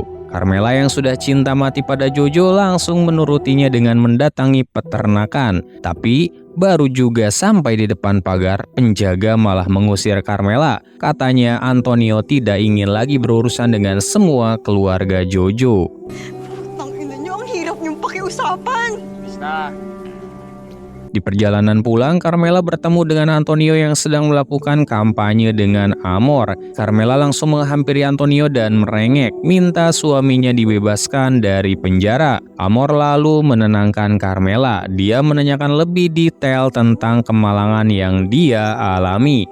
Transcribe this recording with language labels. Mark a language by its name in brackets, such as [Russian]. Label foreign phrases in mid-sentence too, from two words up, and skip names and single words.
[Indonesian] Carmela yang sudah cinta mati pada Jojo langsung menurutinya dengan mendatangi peternakan. Tapi baru juga sampai di depan pagar, penjaga malah mengusir Carmela. Katanya Antonio tidak ingin lagi berurusan dengan semua keluarga Jojo. [Filipino] Tangina niyo, ang hirap niyong pakiusapan. Basta. [Indonesian] Di perjalanan pulang, Carmela bertemu dengan Antonio yang sedang melakukan kampanye dengan Amor. Carmela langsung menghampiri Antonio dan merengek, minta suaminya dibebaskan dari penjara. Amor lalu menenangkan Carmela. Dia menanyakan lebih detail tentang kemalangan yang dia alami.